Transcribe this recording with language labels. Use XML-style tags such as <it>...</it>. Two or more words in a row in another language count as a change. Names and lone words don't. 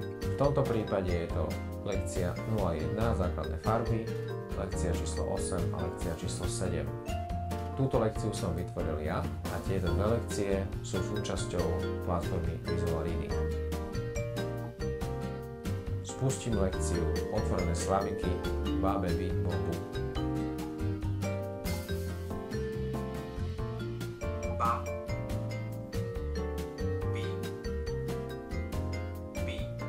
<sk>V tomto prípade je to lekcia 01 základné farby, lekcia číslo 8 a lekcia číslo 7. Túto lekciu som vytvoril ja a tieto dve lekcie sú súčasťou platformy Visual Reading. Spustím lekciu otvorené slabiky Ba, baby, bobu. Ba, bi, bi,</sk>